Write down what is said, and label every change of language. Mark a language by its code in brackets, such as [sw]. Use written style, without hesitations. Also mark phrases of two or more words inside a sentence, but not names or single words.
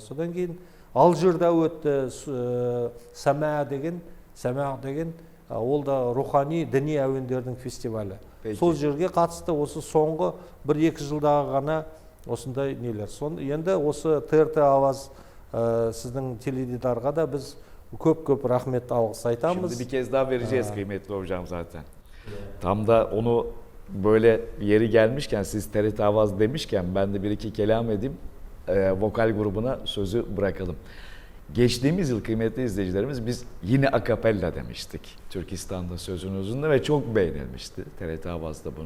[kk] Содан кейін Алжирда өтті, Сәмә деген, ол да рухани діни әуендердің фестивалі. Сол жерге қатысты, осы соңғы 1-2 жылдағы ғана осындай нелер. Енді осы ТРТ Аваз сіздің теледидарға да біз көп рахмет алғыс айтамız. [tr] Şimdi bir kez daha vereceğiz kıymetli hocam zaten. Tam da onu böyle yeri gelmişken, siz TRT Avaz demişken ben de bir iki kelam edeyim. Vokal grubuna sözü bırakalım. Geçtiğimiz yıl kıymetli izleyicilerimiz biz yine akapella demiştik Türkistan'da sözünüzünde ve çok beğenilmişti TRT Avaz'da bunu.